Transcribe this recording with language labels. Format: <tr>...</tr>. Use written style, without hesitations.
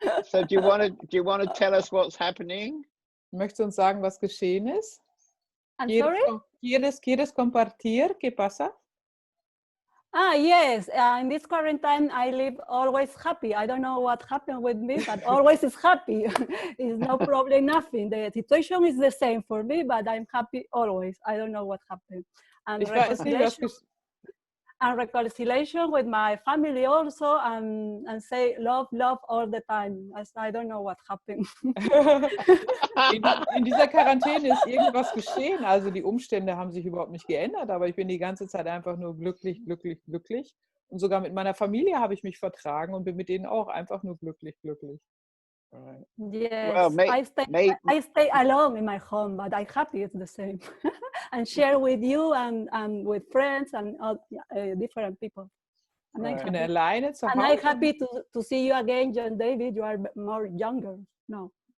<en>So do you want to tell us what's happening?</en> <de>Möchtest du uns sagen, was geschehen ist?</de> <en>I'm sorry?</en> <es>¿Quieres compartir? ¿Qué pasa?</es> <en>Yes. In this quarantine, I live always happy. I don't know what happened with me, but always is happy. It's no problem, nothing. The situation is the same for me, but I'm happy always. I don't know what happened. And</en> <de>Ich weiß nicht, was geschehen.</de> <en>And reconciliation with my family also, and say love all the time. I don't know what happened.</en> <de>In dieser Quarantäne ist irgendwas geschehen. Also die Umstände haben sich überhaupt nicht geändert, aber ich bin die ganze Zeit einfach nur glücklich. Und sogar mit meiner Familie habe ich mich vertragen und bin mit denen auch einfach nur glücklich.</de> <en>Right. Yes, Well, I stay alone in my home, but I'm happy it's the same. And share with you and with friends and different people. And Right.</en> <de>Ich bin alleine zu</de> <en>I'm</en> <de>Hause.</de> <en>happy to see you again, John David. You are more younger now.</en>